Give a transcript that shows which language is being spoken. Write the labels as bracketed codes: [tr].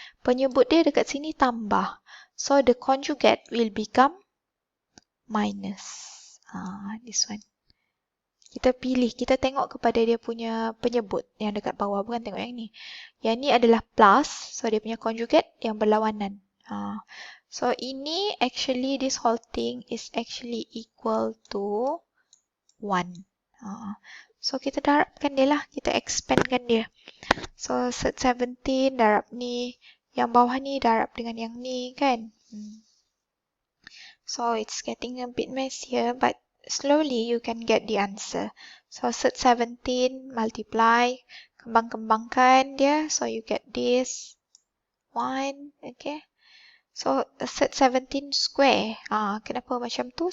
[ms] Penyebut dia dekat sini tambah. [en] So the conjugate will become minus. This one. [ms] Kita tengok kepada dia punya penyebut yang dekat bawah, bukan tengok yang ni. Yang ni adalah plus, so dia punya conjugate yang berlawanan. [en] So ini actually, this whole thing is actually equal to 1. [ms] So kita darabkan dia lah, kita expandkan dia. So surd 17 darab ni, yang bawah ni darab dengan yang ni kan. [en] So it's getting a bit messier, but slowly you can get the answer. So surd 17 multiply, [ms] kembang-kembangkan dia, [en] so you get this 1. Okay. So surd 17 square. [ms] Kenapa macam tu?